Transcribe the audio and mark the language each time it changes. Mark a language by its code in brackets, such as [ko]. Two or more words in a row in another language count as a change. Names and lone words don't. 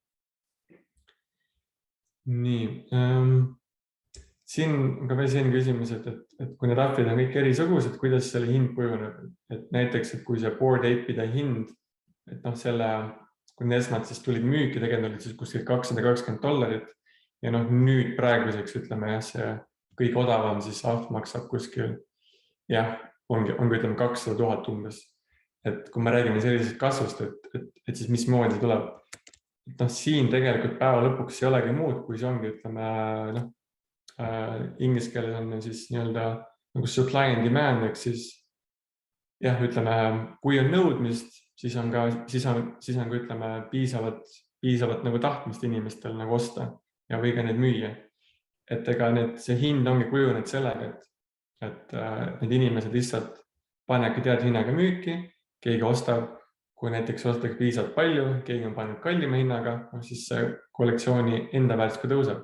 [et] Nii, siin on ka veel selline küsimus, et kui need ahvid on kõik erisugused, kuidas selle hind kujuneb, et näiteks, et kui see [en] Bored Ape'ide [et] hind, et kui esmalt siis tulid müüki, tegelikult olid siis kuskil $220 ja nüüd praeguseks ütleme see kõige odavam siis ahv maksab kuskil ongi ütleme 200,000 umbes. Et kui me räägime sellisest kasvust, et siis mismoodi see tuleb, et siin tegelikult päeva lõpuks ei olegi muud, kui see ongi ütleme inglise keeles on siis nii-öelda nagu [en] supply and demand, [et] ehk siis ütleme, kui on nõudmist, siis on ka ütleme piisavat nagu tahtmist inimestel nagu osta ja või ka need müüa. Et ega see hind ongi kujunenud sellega, et need inimesed lihtsalt panebki tead hinnaga müüki, keegi ostab, kui näiteks ostaks piisavalt palju, keegi on pannud kallima hinnaga, siis see kollektsiooni enda väärtus ka tõuseb.